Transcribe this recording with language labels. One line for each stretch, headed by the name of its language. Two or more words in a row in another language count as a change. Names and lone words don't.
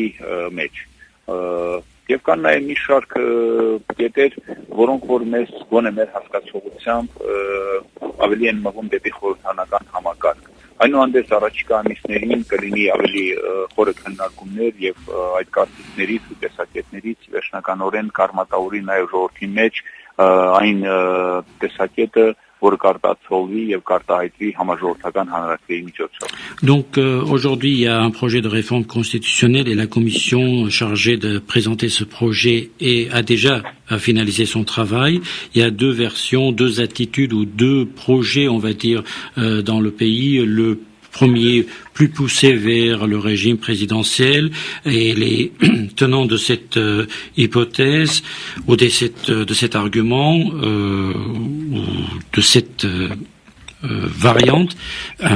Armenian: մեջ եւ կան նաեւ մի շարք կետեր, որոնք որ մեզ գոնե մեր հասկացողությամբ ավելի են մղում դեպի խորհրդանական համակարգ այնուհանդերձ առաջիկա ամիսներին կլինի ավելի խորը քննարկումներ եւ այդ կարծիքներից ու տեսակետներից վերջնականորեն կարմատավորի նաեւ ժողովրդի մեջ այն տեսակետը որ կարտացոլվի եւ կարտահայտվի համաժողովրդական հանրակրեի միջոցով
French: Donc aujourd'hui il y a un projet de réforme constitutionnelle et la commission chargée de présenter ce projet a déjà finalisé son travail. Il y a deux versions, deux attitudes ou deux projets on va dire dans le pays. Le premier plus poussé vers le régime présidentiel et les tenants de cette hypothèse ou de cet argument ou de cette variantes, mettre